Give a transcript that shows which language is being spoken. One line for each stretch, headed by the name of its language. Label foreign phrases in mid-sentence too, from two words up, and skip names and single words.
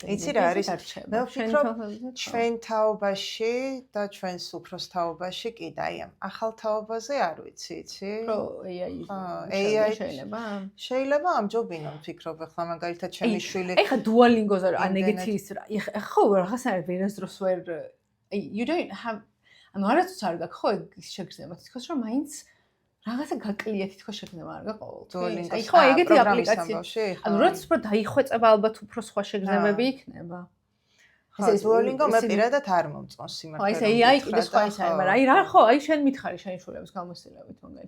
Georgian: იცი რა არის მე ვფიქრობ ჩვენ თაობაში და ჩვენს უფროს თაობაში კი და აი ამ ახალ თაობაზე არ ვიცი იცი რო AI შეიძლება ამჯობინო ვფიქრობ ახლა მაგალითად ჩემი შვილი ეხა დუალინგოზე ან ეგეთის ხო რაღაცა ვერასდროს ვერ
English: you don't have
Georgian: ანუ არასდროს არ გაქვს ხო ეს შეგრძნება თითქოს რომ მაინც რაღაცა გაკლია თითქოს შეგრძნება არ გაყოლთ. აი ხო ეგეთი აპლიკაცია. ანუ როცა უფრო დაიხვეწება ალბათ უფრო სხვა შეგრძნებები იქნება. ხო, Duolingo მე პირადად არ მომწონს სიმართლე. ხო, ესე AI კიდე სხვა ის არის, მაგრამ აი რა ხო, აი შენ მითხარი შენი შვილების გამოსილებით მაგალითად.